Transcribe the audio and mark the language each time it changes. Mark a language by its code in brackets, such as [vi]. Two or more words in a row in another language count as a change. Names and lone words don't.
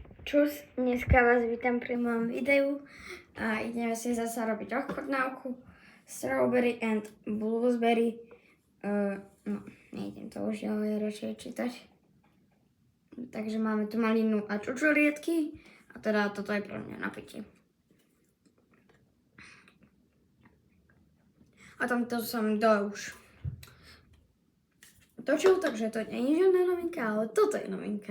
[sk] Čus, dneska vás vítam pri mojom videu a ideme si zase robiť ochutnávku [en] strawberry and blueberry. [sk] No, nejdem to už ďalej radšej čítať. Takže máme tu malinu a čučoriedky a teda toto je pre mňa na pitie. A tamto som už točil, takže to nie je žiadna novinka, ale toto je novinka.